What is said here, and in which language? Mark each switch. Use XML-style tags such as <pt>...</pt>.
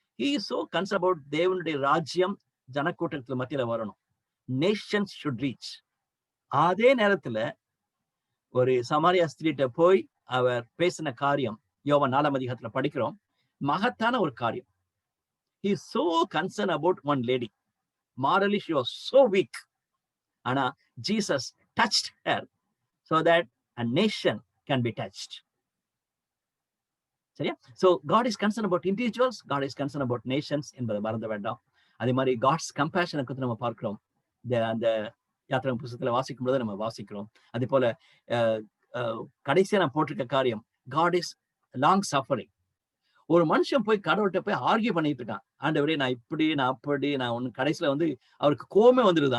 <en>he is so concern about</en> <ta>தேவனுடைய ராஜ்யம் ஜனக்கூட்டத்துல மத்தியில வரணும்,</ta> <en>Nations should reach.</en> <ta>அதே நேரத்துல ஒரு சமாரியா ஸ்திரீட்ட போய் அவர் பேசின காரியம் யோவான் 4ஆம் அதிகாரத்துல படிக்கிறோம், மகத்தான ஒரு காரியம்.</ta> <en>He is so concerned about one lady. Morally she was so weak. Ana Jesus touched her so that a nation can be touched.</en> <ta>சரியா?</ta> <en>So God is concerned about individuals, God is concerned about nations</en> <ta>என்பதை மறந்து வேண்டாம். அதே மாதிரி God's compassion குறித்து நம்ம பார்க்கிறோம். அந்த யாத்திரை புத்தகத்துல வாசிக்கும் போது நம்ம வாசிக்கிறோம். அதே போல கடைசியா நான் போட்டிருக்க காரியம்,</ta> <en>God is long suffering.</en> <ta>ஒரு மனுஷன் போய் கடவுள்கிட்ட போய் ஆர்கியூ பண்ணிட்டு இருக்கான், ஆண்டவரே நான் இப்படி நான் அப்படி நான் ஒண்ணு, கடைசியில அவருக்கு கோவமே வந்துடுது.</ta>